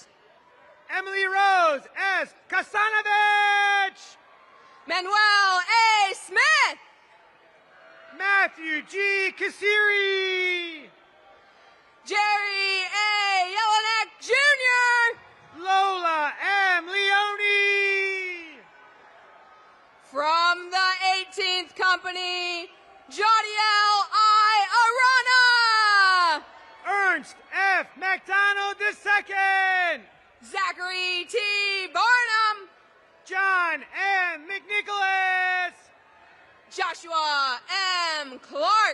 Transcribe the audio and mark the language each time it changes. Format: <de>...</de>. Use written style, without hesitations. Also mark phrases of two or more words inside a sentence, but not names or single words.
<en>Emily Rose S. Kasanovich. Manuel A. Smith. Matthew G. Kasiri. Jerry A. Jelinek Jr. Lola M. Leone. From the 18th Company, Jodiel I. Arana. Ernst F. McDonald II. Zachary T. Barnum. John M. McNicholas. Joshua M. Clark.</en>